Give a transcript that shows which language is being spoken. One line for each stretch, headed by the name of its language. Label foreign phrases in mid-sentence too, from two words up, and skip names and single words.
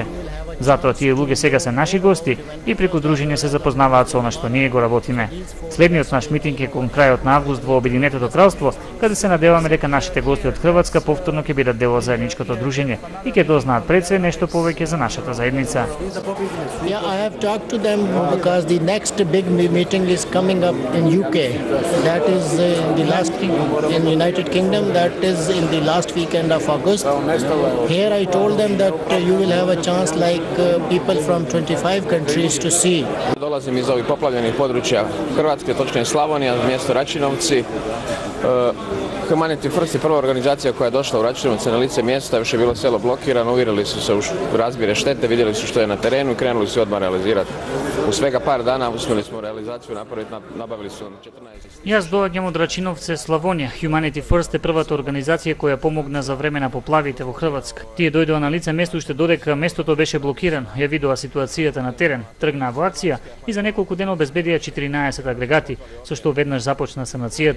Macedonian: Затоа тие луѓе сега се наши гости и преку дружење се запознаваат со она што ние го работиме. Следниот наш митинг е кон крајот на август во Обединетото кралство, каде се надеваме дека нашите гости од Хрватска повторно ќе бидат дел од заедничкото дружење и ќе дознаат пред се нешто повеќе за нашата заедница.
English: Yeah, I have talked to them because the next big meeting is coming up in UK. That is in United Kingdom. That is in the last weekend of August. Here I told them that you will have a chance like people from 25 countries to see.
Croatian: Dolazim iz ovih poplavljenih područja Hrvatske, točnije Slavonija, mjesto Račinovci. Humanity First je prva organizacija koja je došla u Račinovce na lice mjesta, još je bilo selo blokirano, uvjerili su se u razmjere štete, vidjeli su što je na terenu i krenuli su odmah realizirati. U svega par dana uspjeli smo realizaciju napraviti, nabavili su 14.
Macedonian: Јас доаѓам од Рачиновце, Славонија. Humanity First е првата организација која помогна за време на поплавите во Хрватска. Тие дојдоа на лице место уште додека местото беше блокирано, ја видоа ситуацијата на терен, тргнаа во акција и за неколку дена обезбедија 14 агрегати, со што веднаш започна санацијата.